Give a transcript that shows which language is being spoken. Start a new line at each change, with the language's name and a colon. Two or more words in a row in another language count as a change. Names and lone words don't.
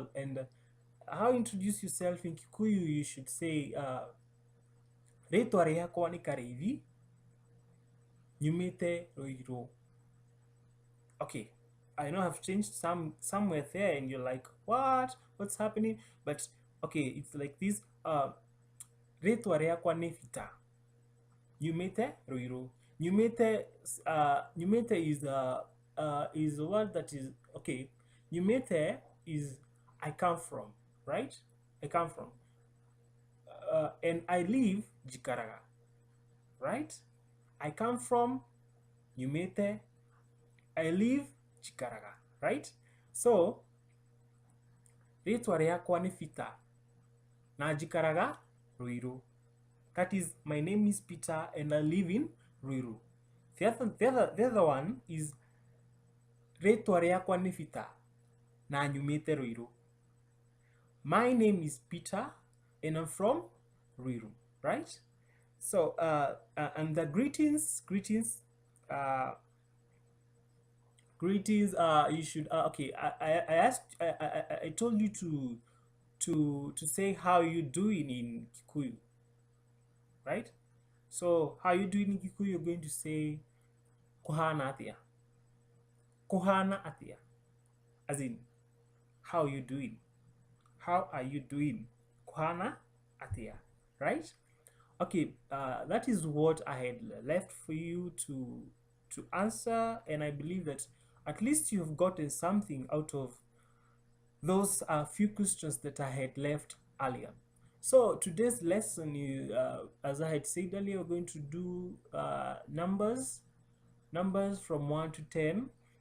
English: And how you introduce yourself in Kikuyu, you should say
Kikuyu: Rĩtwa rĩakwa nĩ Kareithi, nyumĩte Ruiru.
English: Okay, I know I've changed somewhere there, and you're like, what's happening? But okay, it's like this.
Kikuyu: Rĩtwa rĩakwa nĩ Vita, nyumĩte Ruiru.
English: Nyumĩte is a word that is okay. Nyumĩte is I come from, right? I come from. And I live Jikaraga, right? I come from Nyumete. I live Jikaraga, right? So,
Kikuyu: rĩtwa rĩakwa nĩ Peter na Jikaraga Ruiru.
English: That is, my name is Peter and I live in Ruiru. The other one is
Kikuyu: rĩtwa rĩakwa nĩ Peter na nyumĩte Ruiru.
English: My name is Peter and I'm from Ruiru, right? So and the greetings, you should okay. I asked, I told you to say how you doing in Kikuyu, right? So how you doing in Kikuyu? You're going to say
Kikuyu: kuhana atia, kuhana atia,
English: as in how you doing, how are you doing,
Kikuyu: kuhana atia,
English: right? Okay, that is what I had left for you to answer, and I believe that at least you've gotten something out of those few questions that I had left earlier. So today's lesson, as I had said earlier, we're going to do numbers from 1 to 10.